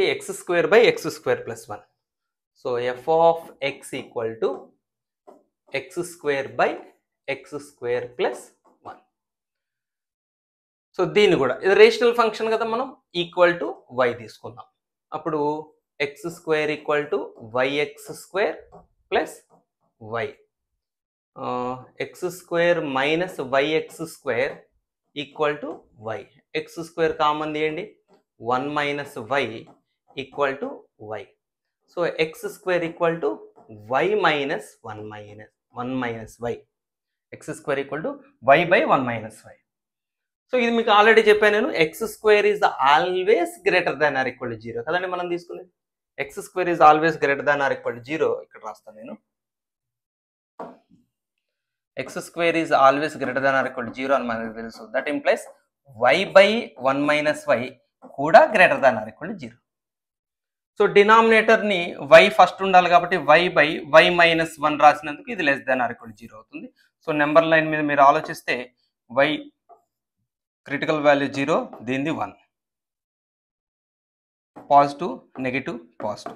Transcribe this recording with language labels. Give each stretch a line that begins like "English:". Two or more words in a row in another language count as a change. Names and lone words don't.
Telugu: x² + 1. సో f(x) = x² + 1. సో దీన్ని కూడా ఇది
English: rational function
Telugu: కదా, మనం
English: equal to
Telugu: y తీసుకుందాం. అప్పుడు x² = yx² + y. x² - yx² = y. x² కామన్ తీయండి, 1 - y = y. సో x² = y - 1 - y. x² = y/1 - y. సో ఇది మీకు ఆల్రెడీ చెప్పాను నేను,
English: x² is always greater than or equal to 0
Telugu: కదండి మనం తీసుకునేది.
English: x² is always greater than or equal to 0
Telugu: ఇక్కడ రాస్తాను నేను.
English: x² is always greater than or equal to 0
Telugu: అని మనకు తెలుసు.
English: that implies y/1 - y కూడా greater than or equal to 0.
Telugu: సో డినామినేటర్ని y ఫస్ట్ ఉండాలి కాబట్టి y/y - 1 రాసినందుకు ఇది
English: less than or equal to
Telugu: 0 అవుతుంది.
English: so number line
Telugu: మీద మీరు ఆలోచిస్తే y
English: critical value
Telugu: 0, దీనిది 1,
English: positive negative positive.